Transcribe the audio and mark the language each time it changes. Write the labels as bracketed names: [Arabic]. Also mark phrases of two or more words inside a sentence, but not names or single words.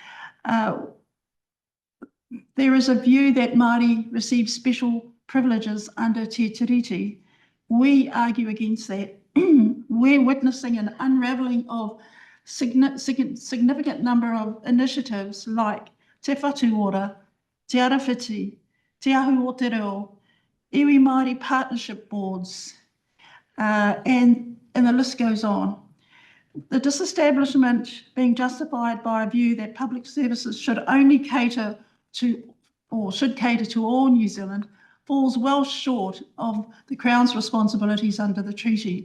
[English] There is a view that Māori receive special privileges under Te Tiriti. We argue against that. We're witnessing an unravelling of significant number of initiatives like Te Whatu Ora, Te Arawhiti, Te Ahu o Te Reo, Iwi Māori partnership boards, and the list goes on. The disestablishment being justified by a view that public services should only cater to, or should cater to all New Zealand, falls well short of the Crown's responsibilities under the treaty.